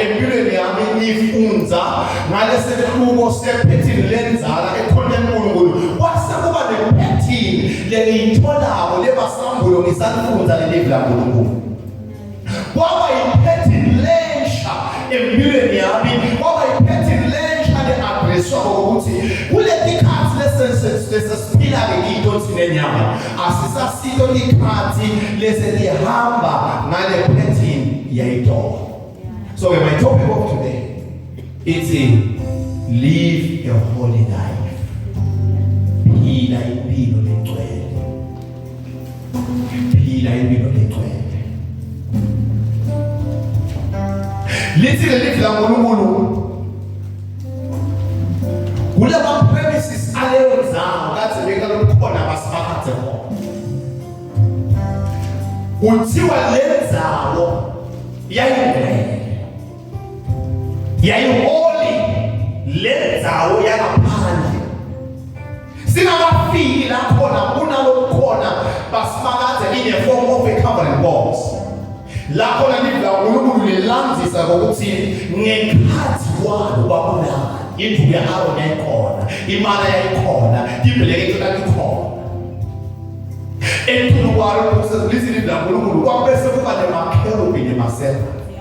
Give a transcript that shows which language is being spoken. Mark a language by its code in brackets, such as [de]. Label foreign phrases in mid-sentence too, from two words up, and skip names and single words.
[ss] empilweni yami nifunza ngalesehluko sepattern lenzala emkhondeni uNkulunkulu kwase kuba nepattern lengiyitholako lebasambulo ngisafunza lelivi laNkulunkulu kwaba ipattern lensha empilweni yami kwaba ipattern lensha le-addresswa ukuthi kuletikhathi lesesiphila-ke kiyinto sinenyama asisasilo ikhathi leselihamba ngale pattern yayitolo. [en] So my topic of today is live a holy life. [ss] Phila impilo legcwele. Phila impilo legcwele. Lithi lelivi laNkulunkulu kulama premises aleyo nzawo kade bekalokukhona basimakathe khona. Kuthiwa lenzawo yayingcwele yayiholi lenzawo yangaphandle singakafiki lakhona kunalokukhona basimakathe [en] in a form of a covenant box. [ss] Lakhona livi laNkulunkulu lilandzisa ngokuthi ngekhathi kwalo kwakunani indlu ya-Aroni yayikhona, imana yayikhona, ibhileki layikhona. Enkulu kwalo lithi livi laNkulunkulu kwabese kuba nemakherubi nemaserafi.